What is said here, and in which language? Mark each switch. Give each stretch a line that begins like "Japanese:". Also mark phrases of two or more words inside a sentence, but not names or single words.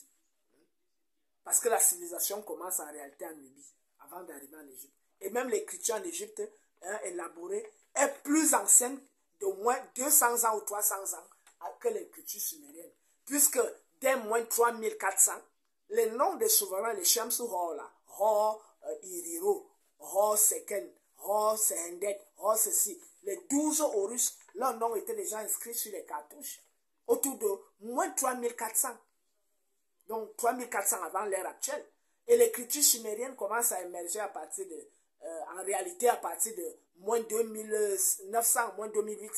French: Parce que la civilisation commence en réalité en Nubie, avant d'arriver en Égypte. Et même l'écriture en Égypte, hein, élaborée, est plus ancienne d'au moins 200 ans ou 300 ans que l'écriture sumérienne. Puisque dès moins 3400, les noms des souverains, les Shamsu Hor, là, Hor Iriro, Hor Seken, Hor Sehendet, Hor ceci, les 12 Horus, leurs noms étaient déjà inscrits sur les cartouches, autour de moins 3400. Donc 3400 avant l'ère actuelle. Et l'écriture sumérienne commence à émerger à partir de, en réalité à partir de moins 2900, moins 2800.